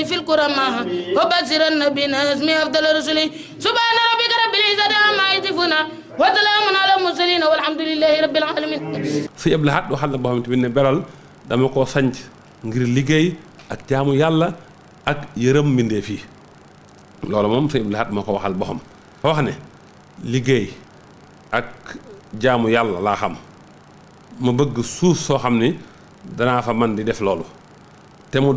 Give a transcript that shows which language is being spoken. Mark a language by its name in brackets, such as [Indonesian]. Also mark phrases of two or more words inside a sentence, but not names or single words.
[Arabic] كرما وبشرن بنظم أفضل الرسل سبحان ربك رب العزة عما يصفون وسلام على المرسلين والحمد لله رب العالمين. [Wolof] sëñ Abdou Lahad waxal na boo xamante ne beral dama koo sanc ngir liggéey ak jaamu yàlla ak yërëm mbindeef yi loolu moom sëñ Abdou Lahad moo ko waxal boppam. wax ne liggéey ak jaamu yàlla laa xam ma bëgg suuf soo xam ni danaa fa man di def loolu te mu